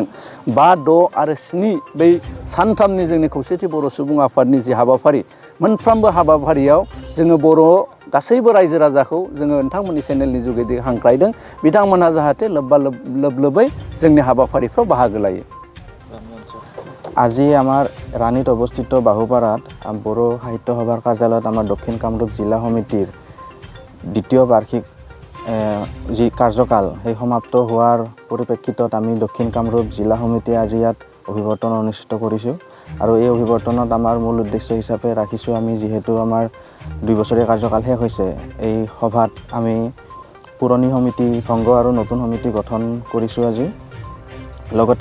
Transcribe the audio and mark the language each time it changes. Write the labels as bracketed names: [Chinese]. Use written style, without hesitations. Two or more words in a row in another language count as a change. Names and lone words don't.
[Bodo] 5, 6 आरो 7 बै सानथामनि जोंनि खौसेथि बर' सुबुं आफादनि जि हाबाफारि मोनफ्रोमबो हाबाफारियाव जोङो बर' गासैबो रायजो राजाखौ जोङो नोंथांमोननि चेनेलनि जुगेदि हांख्रायदों बिथांमोनहा जाहाथे लोब्बा लोबै जोंनि हाबाफारिफ्राव बाहागो लायो। [Assamese] আজি আমাৰ ৰাণীত অৱস্থিত বাহুপাৰাত বড়ো সাহিত্য সভাৰ কাৰ্যালয়ত আমাৰ দক্ষিণ কামৰূপ জিলা সমিতিৰ দ্বিতীয় বাৰ্ষিক যি কাৰ্যকাল সেই সমাপ্ত হোৱাৰ পৰিপ্ৰেক্ষিতত আমি দক্ষিণ কামৰূপ জিলা সমিতিয়ে আজি ইয়াত অভিৱৰ্তন অনুষ্ঠিত কৰিছোঁ আৰু এই অভিৱৰ্তনত আমাৰ মূল উদ্দেশ্য হিচাপে ৰাখিছোঁ আমি যিহেতু আমাৰ 2 বছৰীয়া কাৰ্যকাল শেষ হৈছে এই সভাত আমি পুৰণি সমিতি ভংগ আৰু নতুন সমিতি গঠন কৰিছোঁ আজি লগতে